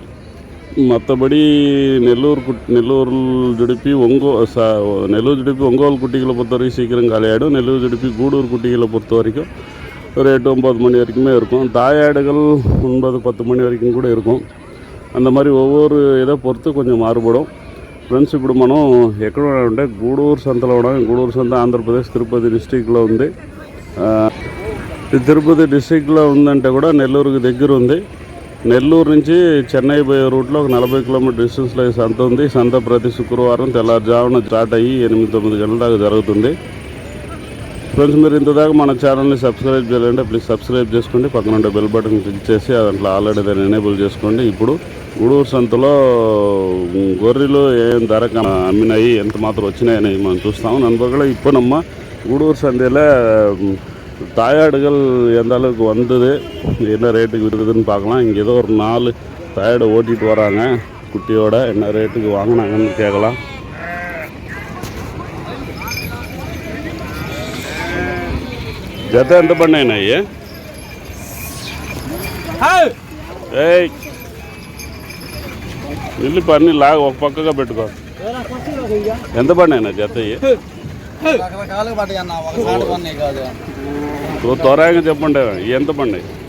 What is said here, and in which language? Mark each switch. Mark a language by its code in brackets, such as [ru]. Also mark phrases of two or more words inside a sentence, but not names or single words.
[ta] மற்றபடி நெல்லூர் ஜுடிப்பி நெல்லூர் ஜுடிப்பி ஒங்கோல் குட்டிகளை பொறுத்த வரைக்கும் சீக்கிரம் காலியாகிடும். நெல்லூர் ஜுடிப்பி கூடூர் குட்டிகளை பொறுத்த வரைக்கும் ஒரு 8, 9 மணி வரைக்குமே இருக்கும். தாயாடுகள் 9, 10 மணி வரைக்கும் கூட இருக்கும். அந்த மாதிரி ஒவ்வொரு இதை பொறுத்து கொஞ்சம் மாறுபடும். [te] ఫ్రెండ్స్, ఇప్పుడు మనం ఎక్కడ ఉన్నామంటే గూడూరు సంతలో ఉన్నాం. గూడూరు సంత ఆంధ్రప్రదేశ్ తిరుపతి డిస్ట్రిక్ట్లో ఉంది. తిరుపతి డిస్ట్రిక్ట్లో ఉందంటే కూడా నెల్లూరుకి దగ్గర ఉంది. నెల్లూరు నుంచి చెన్నై పోయే రూట్లో ఒక 40 [en] kilometer distance [te] ఈ సంత ఉంది. సంత ప్రతి శుక్రవారం తెల్లారుజామున స్టార్ట్ అయ్యి 8-9 గంటల దాకా జరుగుతుంది. ఫ్రెండ్స్, మీరు ఇంతదాకా మన ఛానల్ని సబ్స్క్రైబ్ చేయాలంటే [en] please subscribe [te] చేసుకోండి. పక్కన ఉండే [en] bell button click [te] చేసి దాంట్లో ఆల్రెడీ దాన్ని ఎనేబుల్ చేసుకోండి. ఇప్పుడు గూడూరు సంతలో గొర్రెలు ఏం ధర అమ్మినాయి, ఎంత మాత్రం వచ్చినాయని మనం చూస్తాము. [ta] நண்பர்களே, இப்போ நம்ம గూడూరు சந்தையில் தாயாடுகள் எந்த அளவுக்கு வந்தது, என்ன ரேட்டுக்கு விடுறதுன்னு பார்க்கலாம். இங்கே ஏதோ ஒரு 4 தாயாடை ஓட்டிகிட்டு வராங்க குட்டியோட. என்ன ரேட்டுக்கு வாங்கினாங்கன்னு கேட்கலாம். [te] జత ఎంత పడినాయి? ఇల్లు పని లాగా ఒక పక్కగా పెట్టుకో. ఎంత పడినాయి జత? త్వరగా చెప్పండి, ఎంత పడినాయి?